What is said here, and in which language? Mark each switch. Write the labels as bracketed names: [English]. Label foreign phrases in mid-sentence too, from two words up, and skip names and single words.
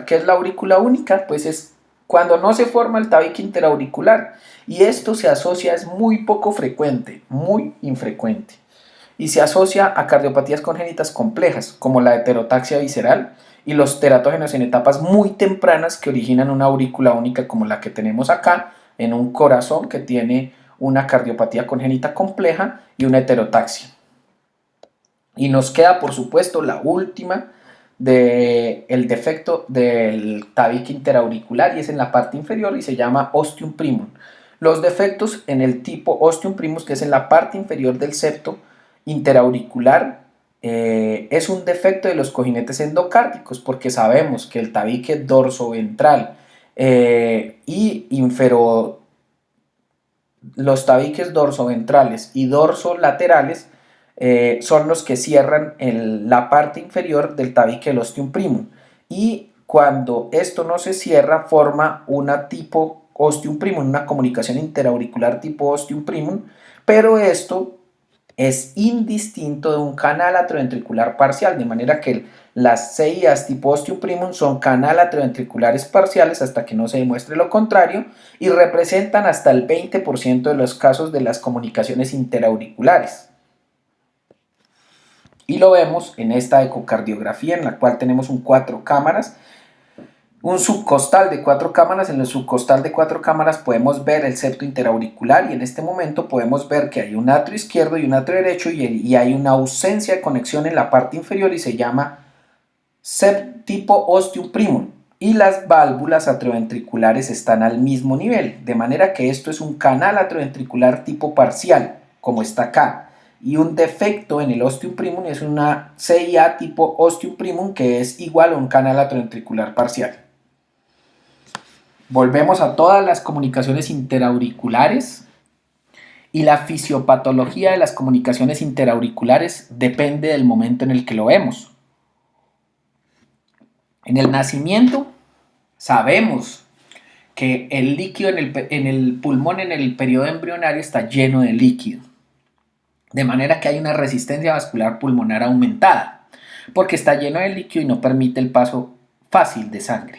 [Spanish] ¿Qué es la aurícula única? Pues es cuando no se forma el tabique interauricular, y esto se asocia, es muy poco frecuente, muy infrecuente, y se asocia a cardiopatías congénitas complejas, como la heterotaxia visceral y los teratógenos en etapas muy tempranas que originan una aurícula única, como la que tenemos acá, en un corazón que tiene una cardiopatía congénita compleja y una heterotaxia. Y nos queda, por supuesto, la última del defecto del tabique interauricular, y es en la parte inferior y se llama [Latin] ostium primum. [Spanish] Los defectos en el tipo [Latin] ostium primus, [Spanish] que es en la parte inferior del septo interauricular, es un defecto de los cojinetes endocárdicos, porque sabemos que el tabique dorsoventral los tabiques dorsoventrales y dorsolaterales son los que cierran la parte inferior del tabique del [Latin] ostium primum, [Spanish] y cuando esto no se cierra forma una tipo [Latin] ostium primum, [Spanish] una comunicación interauricular tipo [Latin] ostium primum, [Spanish] pero esto es indistinto de un canal atrioventricular parcial, de manera que las CIAs tipo [Latin] ostium primum [Spanish] son canal atrioventriculares parciales hasta que no se demuestre lo contrario, y representan hasta el 20% de los casos de las comunicaciones interauriculares. Y lo vemos en esta ecocardiografía, en la cual tenemos un subcostal de 4 cámaras. En el subcostal de 4 cámaras podemos ver el septo interauricular, y en este momento podemos ver que hay un atrio izquierdo y un atrio derecho, y hay una ausencia de conexión en la parte inferior y se llama tipo [Latin] ostium primum, [Spanish] y las válvulas atrioventriculares están al mismo nivel, de manera que esto es un canal atrioventricular tipo parcial, como está acá. Y un defecto en el [Latin] ostium primum [Spanish] es una CIA tipo ostium primum, que es igual a un canal atrioventricular parcial. Volvemos a todas las comunicaciones interauriculares, y la fisiopatología de las comunicaciones interauriculares depende del momento en el que lo vemos. En el nacimiento sabemos que el líquido en el pulmón, en el periodo embrionario, está lleno de líquido, de manera que hay una resistencia vascular pulmonar aumentada, porque está lleno de líquido y no permite el paso fácil de sangre.